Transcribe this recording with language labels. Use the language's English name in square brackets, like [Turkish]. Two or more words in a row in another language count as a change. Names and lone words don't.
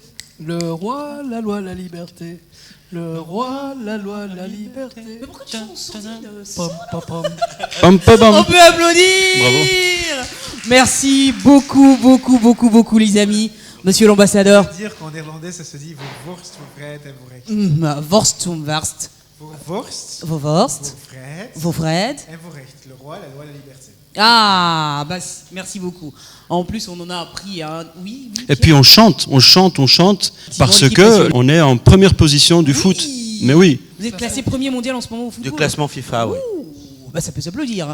[French] Le roi, la loi, la liberté. Le roi, la loi, la liberté. Mais pourquoi tu chantes Pom, pom, pom. On peut applaudir. Bravo. Merci beaucoup les amis. Monsieur l'ambassadeur. Je veux dire qu'en néerlandais ça se dit [Dutch] vorst, vrijheid en voorrecht. Vorst und Warst. Vorst, Vorst, Vovred. et voorrecht. [French] Le roi, la loi, la liberté. Ah, merci beaucoup. En plus, on en a appris. Oui. Et puis on chante parce que on est en première position du foot. Mais oui. Vous êtes classé premier mondial en ce moment au football. Du classement FIFA, oui. Ça peut s'applaudir.